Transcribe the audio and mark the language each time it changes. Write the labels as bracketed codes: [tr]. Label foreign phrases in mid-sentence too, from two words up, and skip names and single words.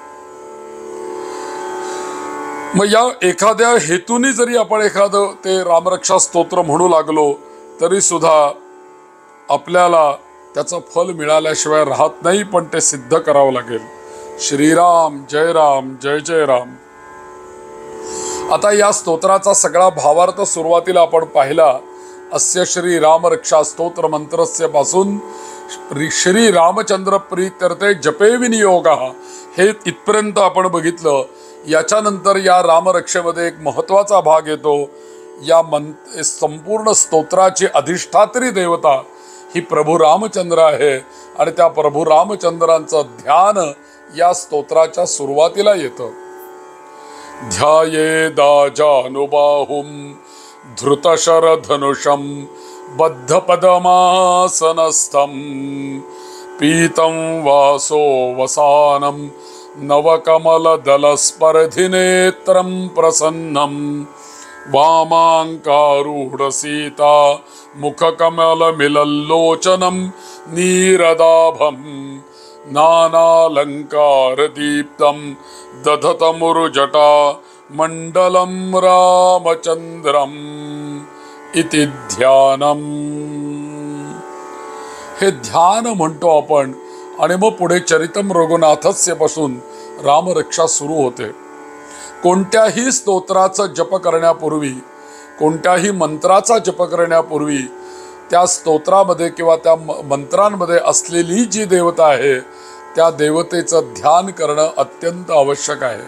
[mr] मग या एखाद्या हेतूने जरी आपण एखादं ते रामरक्षा स्तोत्र म्हणू लागलो तरी सुद्धा आपल्याला त्याचं फल मिळाल्याशिवाय राहत नाही, पण ते सिद्ध करावं लागेल। [sa] श्रीराम जय राम, जय जय राम। [mr] आता या स्तोत्राचा सगळा भावार्थ सुरुवातीला आपण पाहिला। [sa] अस्य श्री रामरक्षा स्तोत्र मंत्रस्य [mr] पासून [sa] श्री रामचंद्र प्रीत्यर्थे जपे विनियोगः [mr] हे इथपर्यंत आपण बघितलं। याच्यानंतर या रामरक्षेमध्ये एक महत्त्वाचा भाग येतो। या संपूर्ण स्तोत्राची अधिष्ठात्री देवता ही प्रभू रामचंद्र आहे आणि त्या प्रभू रामचंद्रांचं ध्यान या स्तोत्राच्या सुरुवातीला येतं। [sa] ध्यायेदाजानुबाहुं धृतशरधनुषं बद्धपदमासनस्थं पीतं वासो वसानं नवकमलदलस्पर्धिनेत्रं प्रसन्नं वामाङ्कारूढसीता मुखकमलमिलल्लोचनं नीरदाभं नानालङ्कारदीप्तं दधतमुरुजटा मंडलं रामचंद्रम इति ध्यानम। [mr] हे ध्यान म्हणतो आपण आणि मग पुढे [sa] चरितम रघुनाथस्य [mr] पासून रामरक्षा सुरू होते। कोणत्याही स्तोत्राचा जप करण्यापूर्वी, कोणत्याही मंत्राचा जप करण्यापूर्वी त्या स्तोत्रामध्ये किंवा त्या मंत्रांमध्ये असलेली जी देवता आहे त्या देवतेचं ध्यान करणं अत्यंत आवश्यक आहे।